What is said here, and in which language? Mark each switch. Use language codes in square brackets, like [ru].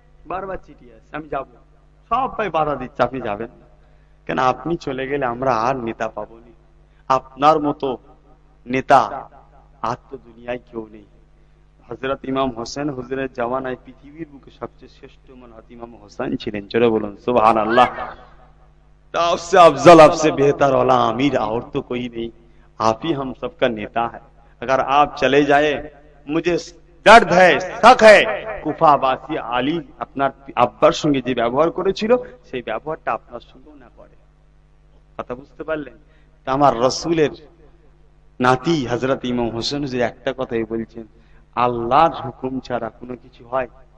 [bn] বারবার চিঠি আছে, আমি যাব, সবাই বাধা দিচ্ছে আপনি যাবেন কেন? আপনি চলে গেলে আমরা আর নেতা পাবো না। আপনার মতো নেতা আর তো দুনিয়ায় কেউ নেই। হযরত ইমাম হোসেন হুজুরের জামানায় পৃথিবীর বুকে সবচেয়ে শ্রেষ্ঠ মানব ইমাম হোসেন ছিলেন। জোরে বলুন সুবহানাল্লাহ। [hi] आपसे अफजल, आपसे बेहतर वाला अमीर और तो कोई नहीं, आप ही हम सबका नेता है। अगर आप चले जाए, मुझे দর্দ है, শক है, [bn] কুফাবাসী আলী আপনার আব্বার সঙ্গে যে ব্যবহার করেছিল সেই ব্যবহারটা আপনার সঙ্গেও না করে। কথা বুঝতে পারলেন? আমার রাসূলের নাতি হযরত ইমাম হোসেন যে একটা কথাই বলছেন, আল্লাহর হুকুম ছাড়া কোনো কিছু হয়?